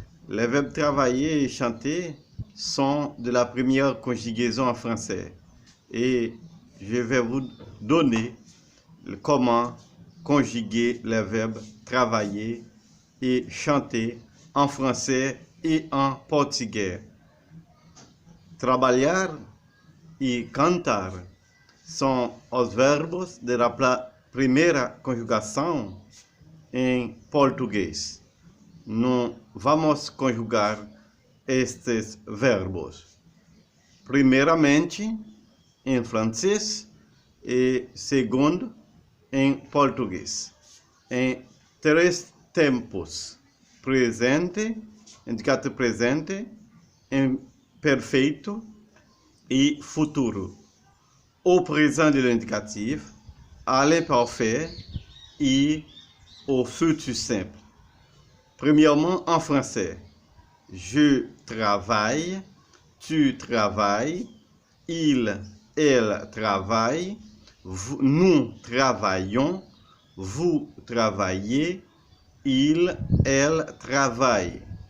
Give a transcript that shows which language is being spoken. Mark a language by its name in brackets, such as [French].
[French] Les verbes travailler et chanter sont de la première conjugaison en français. Et je vais vous donner comment conjuguer les verbes travailler et chanter en français et en portugais. [Portuguese] Trabalhar e cantar são os verbos da primeira conjugação em português. Não vamos conjugar estes verbos. Primeiramente em francês e segundo em português. Em três tempos: presente, indicativo presente, imperfeito e futuro. [French] Au présent de l'indicatif, à l'imparfait et au futur simple. Premièrement, en français, je travaille, tu travailles, il, elle travaille, nous travaillons, vous travaillez, il, elle travaille.